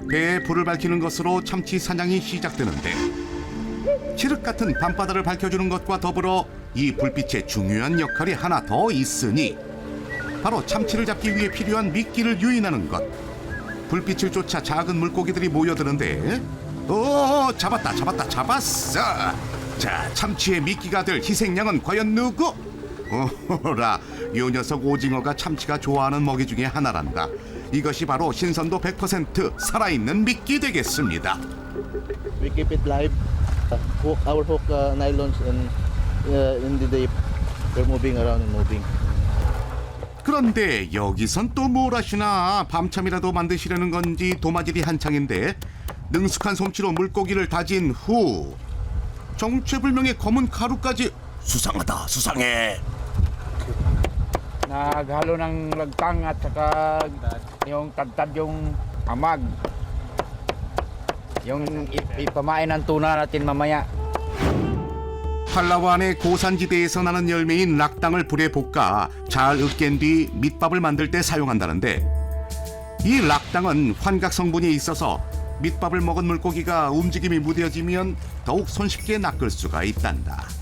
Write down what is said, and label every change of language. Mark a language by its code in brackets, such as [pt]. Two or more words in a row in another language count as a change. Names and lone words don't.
[ko] 배에 불을 밝히는 것으로 참치 사냥이 시작되는데 칠흑 같은 밤바다를 밝혀주는 것과 더불어 이 불빛의 중요한 역할이 하나 더 있으니 바로 참치를 잡기 위해 필요한 미끼를 유인하는 것. 불빛을 쫓아 작은 물고기들이 모여드는데 잡았어. 자, 참치의 미끼가 될 희생양은 과연 누구? 오라, 요 녀석 오징어가 참치가 좋아하는 먹이 중에 하나란다. 이것이 바로 신선도 100% 살아있는 미끼 되겠습니다. [en] We keep it live. Our hook nylons and in the day they're moving around and moving. [ko] 그런데 여기선 또 뭘 하시나? 밤참이라도 만드시려는 건지 도마질이 한창인데 능숙한 솜씨로 물고기를 다진 후 정체불명의 검은 가루까지 수상해. [tl] Naghalo ng lagtang at saka yung tadtad yung amag. Yung ipamain ng tuna natin mamaya. [ko] 팔라완의 고산지대에서 나는 열매인 락당을 불에 볶아 잘 으깬 뒤 밑밥을 만들 때 사용한다는데, 이 락당은 환각 성분이 있어서 밑밥을 먹은 물고기가 움직임이 무뎌지면 더욱 손쉽게 낚을 수가 있단다.